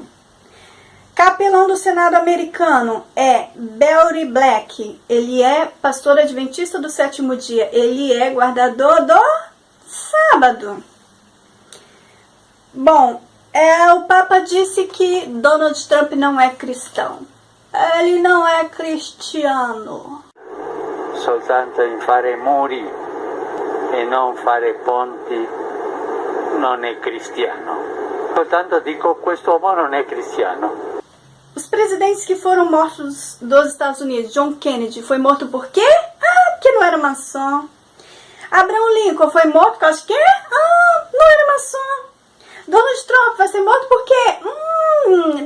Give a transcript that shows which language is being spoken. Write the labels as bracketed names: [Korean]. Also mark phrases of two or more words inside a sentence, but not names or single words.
[Portuguese] Capelão do Senado americano é Barry Black. Ele é pastor adventista do 7º dia. Ele é guardador do sábado. Bom, o Papa disse que Donald Trump não é cristão. Ele não é cristiano. [Italian] Soltanto in fare muri e non fare ponti non è cristiano. Soltanto dico, questo uomo non è cristiano. [Portuguese] Os presidentes que foram mortos dos Estados Unidos, John Kennedy, foi morto por quê? Porque não era maçom. Abraham Lincoln foi morto por causa de quê? Não era maçom. Donald Trump vai ser morto por quê?